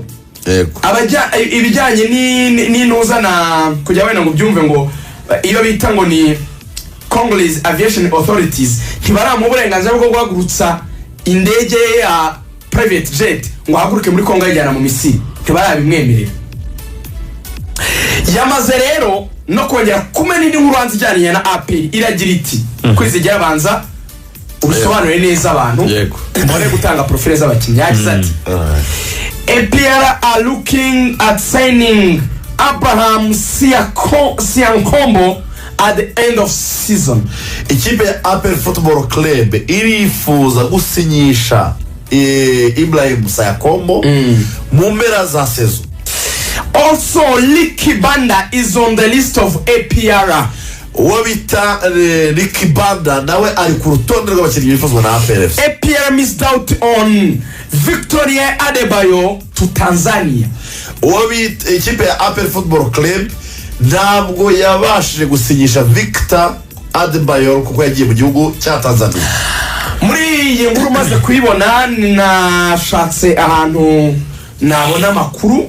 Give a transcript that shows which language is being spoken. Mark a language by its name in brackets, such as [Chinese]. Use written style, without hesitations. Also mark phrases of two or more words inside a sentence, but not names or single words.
[Kinyarwanda] Abajya ibijyanye n'intuza na kujya wena ngo byumve ngo iyo bita ngo ni Congolese Aviation Authorities ntibaramu uburenganzira bwo guhagurutsa indege ya [English] private jet [Kinyarwanda] ngo haguruke muri Kongo yajyana mu Misiri ntibarabimwemerera. yamaze rero no kongera kumena indi nkuru ijyanye na APR iragira iti kwizigera abanza ubisobanure neza abantu mbone gutanga profile z'abakinnyi yagize ati [English] APR are looking at signing Abraham Siankombo at the end of season. [Kinyarwanda] Ikipe ya APR Football Club irifuza gusinyisha Ibrahim Siankombo mu mpera za season. [English] Also, Licky Banda is on the list of APR. [Kinyarwanda] Wabita Licky Banda nawe ari ku rutonde rw'abakinnyi bifuzwa na APR. [English] APR missed out on Victoria Adebayo to Tanzania. [Kinyarwanda] Wabita ikipe ya APR Football Club ntabwo yabashije gusinyisha Victor Adebayo kuko yagiye mu gihugu cya Tanzania. Muri iyi nkuru maze kuyibona nashatse ahantu nabona makuru